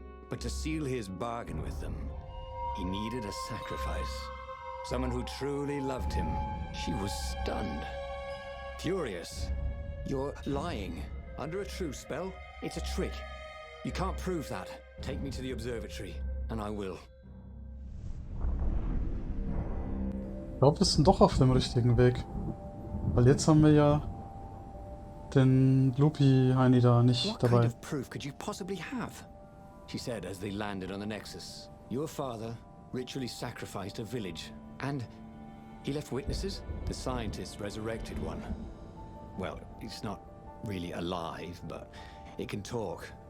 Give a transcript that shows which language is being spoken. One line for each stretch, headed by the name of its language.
English: But to seal his bargain with them, he needed a sacrifice. Someone who truly loved him. She was stunned. Furious. You're lying. Under a true spell? It's a trick. You can't prove that. Take me to the observatory, and I will.
German: Ich glaube, wir sind doch auf dem richtigen Weg. Weil jetzt haben wir ja den Lupi-Heini da nicht
English: What
German: dabei.
English: kind of proof could you possibly have? She said as they landed on the Nexus. Your father ritually sacrificed a village, and he left witnesses? The scientists resurrected one. Well, it's not really alive, but it can talk.